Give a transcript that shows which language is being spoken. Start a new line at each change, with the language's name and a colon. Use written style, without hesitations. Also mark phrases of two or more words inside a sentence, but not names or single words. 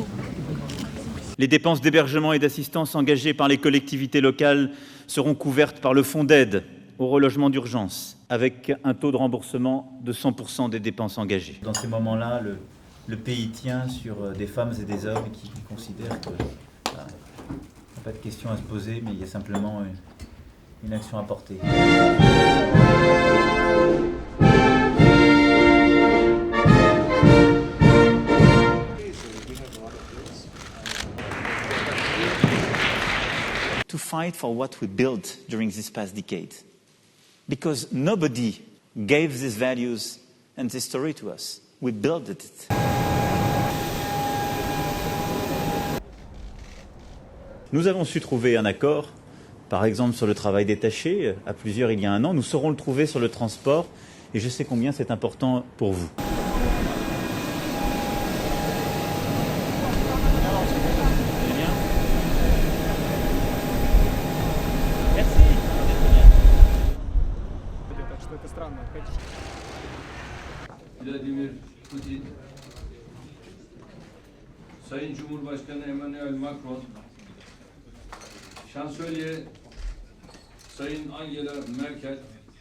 French: Les dépenses d'hébergement et d'assistance engagées par les collectivités locales seront couvertes par le fonds d'aide au relogement d'urgence, avec un taux de remboursement de 100% des dépenses engagées. Dans ces moments-là, le pays tient sur des femmes et des hommes qui considèrent qu'il n'y a pas de question à se poser, mais il y a simplement une action à porter.
English: To fight for what we built during this past decade. Because nobody gave these values and this story to us. We built it.
French: Nous avons su trouver un accord, par exemple sur le travail détaché, à plusieurs il y a un an. Nous saurons le trouver sur le transport, et je sais combien c'est important pour vous.
Turkish: Vladimir Putin, Sayın Cumhurbaşkanı Emmanuel Macron, Şansölye Sayın Angela Merkel,